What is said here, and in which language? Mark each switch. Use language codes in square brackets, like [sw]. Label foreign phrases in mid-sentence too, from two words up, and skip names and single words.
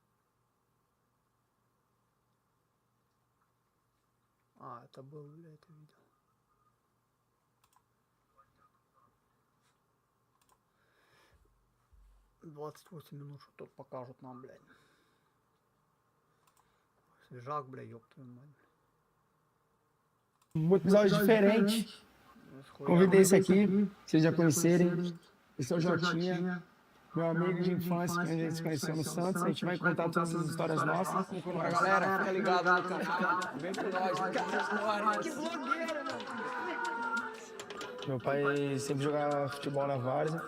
[ru] А, это был, блядь, это видео. «28 минут, что тут покажут нам, блядь. Свежак, блядь, ёб твою мать. [pt] Um episódio diferente. Convidei esse aqui, vocês já conhecerem. Esse é o Jotinha, meu amigo de infância, que a gente se conheceu no Santos. A gente vai contar todas as histórias nossas. Pra galera, fica ligado no canal. Vem com nós, que blogueira, mano. Meu pai sempre jogava futebol na várzea.